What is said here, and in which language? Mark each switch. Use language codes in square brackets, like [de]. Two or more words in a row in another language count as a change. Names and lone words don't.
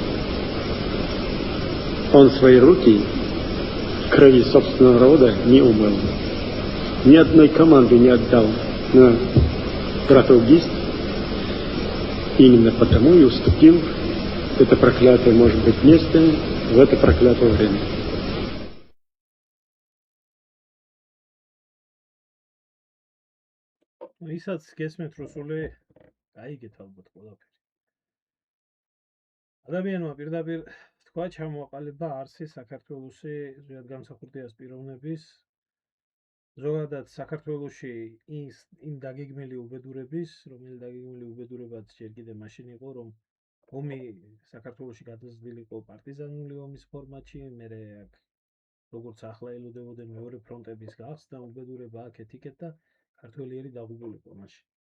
[ru] Он свои руки в крови собственного народа не умыл. Ни одной команды не отдал на братоубийство. Именно потому и уступил это проклятое, может быть, место в это проклятое время. [ka] ისაც გესმით რუსული, გაიგეთ ალბათ ყველაფერი. ადამიანმა პირდაპირ თქვა ჩამოაყალიბა არსი საქართველოსი ზოგადად გამსახურდიას პიროვნების, ზოგადად საქართველოში იმ დაგეგმილი უბედურების, რომელი დაგეგმილი უბედურებაც ჯერ კიდევ მაშინ იყო, რომ ომი საქართველოში გადაზრდილი იყო პარტიზანული ომის ფორმატში, მერე აქ როგორც ახლა ელოდებოდნენ მეორე ფრონტების გახსნა, უბედურება აქეთ-იქეთ და ქართველიერი დაღუპულიყო მაშინ.